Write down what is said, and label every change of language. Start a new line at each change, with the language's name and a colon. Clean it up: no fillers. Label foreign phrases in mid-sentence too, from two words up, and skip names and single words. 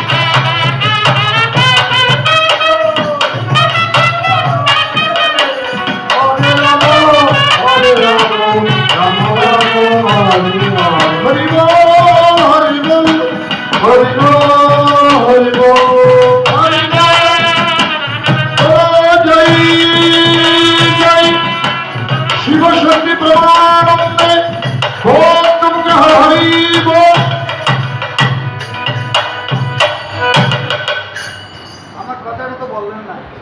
Sanskrit: हरे राम, हरे राम, राम राम, हरे हरे.
Bangla: হরি বল, হরি বল, হরি বল, হরি বল. শিবশক্তি প্রমানন্দে ওম নমঃ হরি বল। আমার কথাটা তো বললেন না।